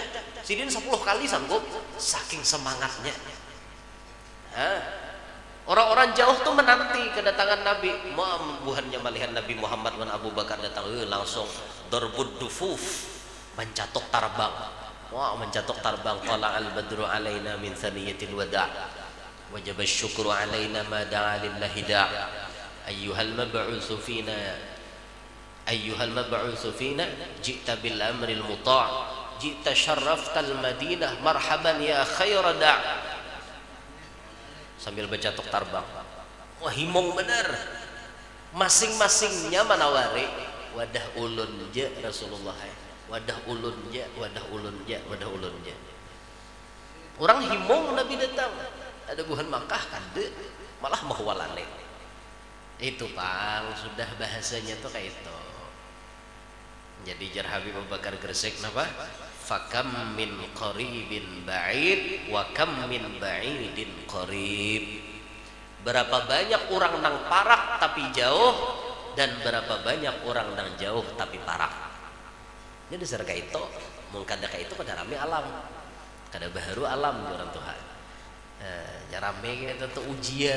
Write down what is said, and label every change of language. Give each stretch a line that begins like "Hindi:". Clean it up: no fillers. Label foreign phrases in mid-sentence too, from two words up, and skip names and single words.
Banjar: Sidin 10 kali sanggup saking semangatnya. Orang-orang jauh tuh menanti kedatangan Nabi. Buhannya melihat Nabi Muhammad dan Abu Bakar datang, langsung
Arabic: ضرب الدفوف,
Banjar: mencatok tarbang. Wah, mencatok tarbang.
Arabic: قال البدر علينا من ثنيات الوداع وجب الشكر علينا ما دعا لله داع'. أيها المبعوث فينا أيها المبعوث فينا جئت بالأمر المطاع جئت شرفت المدينة مرحبا يا خير داع'.
Banjar: Sambil bercatok tarbang. Wah, himong bener. Masing-masingnya manawari wadah ulun ja Rasulullah. Wadah ulun ja, wadah ulun ja, wadah ulun ja. Orang himong Nabi datang. Ada buhan Makkah kade, malah mau walane. Itu Pang, sudah bahasanya tuh kayak itu. Jadi jar Habib Abu Bakar Gresik napa?
Arabic: فكم من قريب بعيد وكم من بعيد قريب.
Banjar: Berapa banyak orang nang parak tapi jauh, dan berapa banyak orang nang jauh tapi parak. Jadi dasar kayak itu, mungkin ada kayak itu pada rame alam, kada baharu alam orang Tuhan. Ya rame kita tuh ujian.